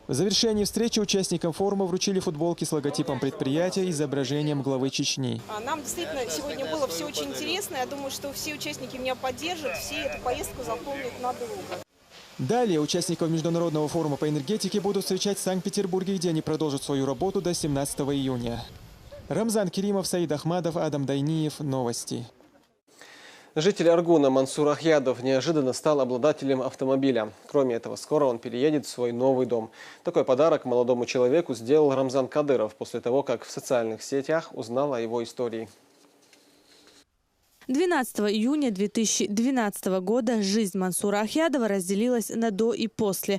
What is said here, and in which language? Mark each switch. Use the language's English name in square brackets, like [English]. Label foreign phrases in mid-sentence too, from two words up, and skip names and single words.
[Russian] В завершении встречи участникам форума вручили футболки с логотипом предприятия и изображением главы Чечни. Нам действительно сегодня было все очень интересно. Я думаю, что все участники меня поддержат, все эту поездку запомнят надолго. Далее участников Международного форума по энергетике будут встречать в Санкт-Петербурге, где они продолжат свою работу до 17 июня. Рамзан Керимов, Саид Ахмадов, Адам Дайниев. Новости. Житель Аргуна Мансур Ахьядов неожиданно стал обладателем автомобиля. Кроме этого, скоро он переедет в свой новый дом. Такой подарок молодому человеку сделал Рамзан Кадыров после того, как в социальных сетях узнал о его истории. 12 июня 2012 года жизнь Мансура Ахьядова разделилась на до и после.